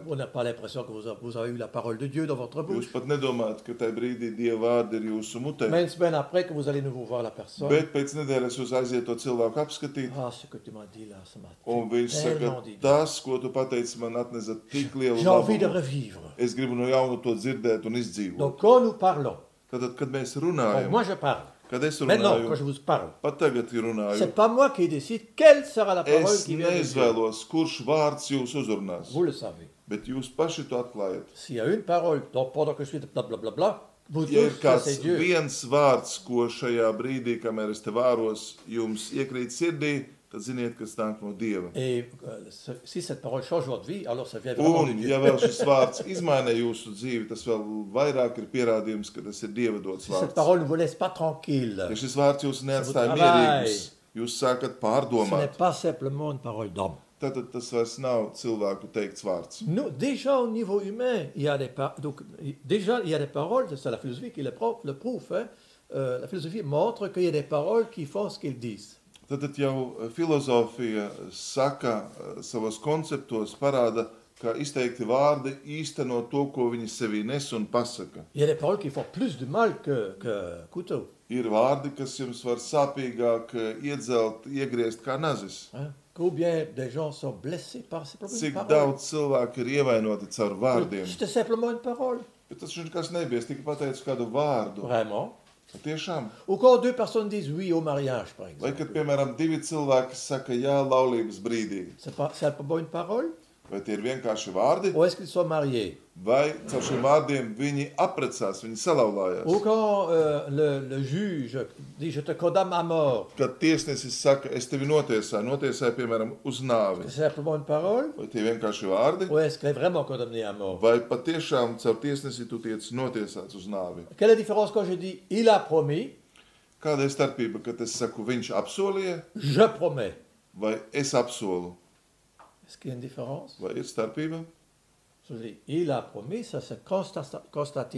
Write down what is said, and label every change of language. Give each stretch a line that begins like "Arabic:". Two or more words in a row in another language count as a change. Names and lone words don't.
French: On n'a pas l'impression que vous avez eu la parole de Dieu dans votre bouche.
Latvian: Jūs pat nedomājat, ka tajā brīdī Dieva vārdi ir jūsu mutē.
French: Mais une semaine après que vous allez nouveau voir la personne,
Latvian: Bet pēc nedēļas jūs aiziet to cilvēku apskatīt,
French: ah, ce que tu m'as dit là, ça m'a
Latvian: un viņš saka,
French: tellement dit.
Latvian: tas, ko tu pateici, man atnesa tik lielu
French: J'ai envie de
Latvian: labumu.
French: revivre.
Latvian: Es gribu no jauna to dzirdēt un izdzīvot.
French: Donc quand nous parlons,
Latvian: Tad, kad mēs
French: bon,
Latvian: runājam,
French: moi je parle.
Latvian: kad es
French: Maintenant, quand
Latvian: runāju,
French: je vous parle,
Latvian: pat tagad runāju,
French: c'est pas moi qui décide quelle sera la parole
Latvian: es
French: qui vient de Dieu.
Latvian: neizvēlos, kurš vārds jūs uzrunās.
French: Vous le savez.
Latvian: Bet jūs paši to atklājat.
French: S'il y a une parole, donc pendant que je suis blablabla, vous
Latvian: Ja ir
French: dites que
Latvian: kāds
French: c'est Dieu.
Latvian: viens vārds, ko šajā brīdī, kamēr es te vāros, jums iekrīt sirdī, tad ziniet, kas nāk no Dieva.
French: Et si cette parole change votre vie, alors ça vient vraiment de
Latvian: Un,
French: Dieu.
Latvian: ja vēl šis vārds izmaina jūsu dzīvi, tas vēl vairāk ir pierādījums, ka tas ir Dieva dots
French: Si cette
Latvian: vārds.
French: parole ne vous laisse pas tranquille,
Latvian: Ja šis vārds jūs neatstāja Savu mierīgus, jūs sākat
French: ce
Latvian: pārdomāt,
French: n'est pas simplement une parole d'homme.
Latvian: tad tas vairs nav cilvēku teikts vārds.
French: Nous, déjà au niveau humain, il y a déjà il y a des paroles, c'est la philosophie qui le prouve. Hein. La philosophie montre qu'il y a des paroles qui font ce qu'ils disent.
Latvian: Tad jau filozofija saka savos konceptos, parāda, ka izteikti vārdi īsteno to, ko viņi sevī nes un pasaka.
French: Il y a des paroles qui font plus de mal que couteau.
Latvian: Ir vārdi, kas jums var sāpīgāk iedzelt, iegriezt kā nazis.
French: Hein. Combien de gens sont blessés par ces
Latvian: Cik
French: paroles?
Latvian: daudz cilvēku ir ievainoti caur vārdiem.
French: C'était simplement une parole.
Latvian: Bet tas nekas nebija, es tikai pateicu kādu vārdu.
French: Vraiment.
Latvian: Tiešām.
French: Ou quand deux personnes disent oui au mariage, par
Latvian: Vai
French: exemple.
Latvian: kad, piemēram, divi cilvēki saka jā laulības brīdī.
French: C'est pas une parole?
Latvian: Vai tie ir vienkārši vārdi,
French: ou est-ce qu'ils sont mariés?
Latvian: vai caur šiem vārdiem viņi apprecās, viņi salauzās.
French: Ou quand le juge dit je te condamne à mort,
Latvian: Kad tiesnesis saka, es tevi notiesāju, piemēram, uz nāvi,
French: c'est simplement une parole?
Latvian: vai tie vienkārši vārdi,
French: Ou est-ce qu'elle est vraiment condamnée à mort?
Latvian: vai patiešām caur tiesnesi tu tiec notiesāts uz nāvi?
French: Quelle est la différence quand je dis il a promis,
Latvian: Kāda ir starpība, kad es saku, viņš apsolīja,
French: je promets?
Latvian: vai es apsolu?
French: Est-ce qu'il y a une différence?
Latvian: Vai ir starpība?
French: Je dis il a promis, ça c'est constatif.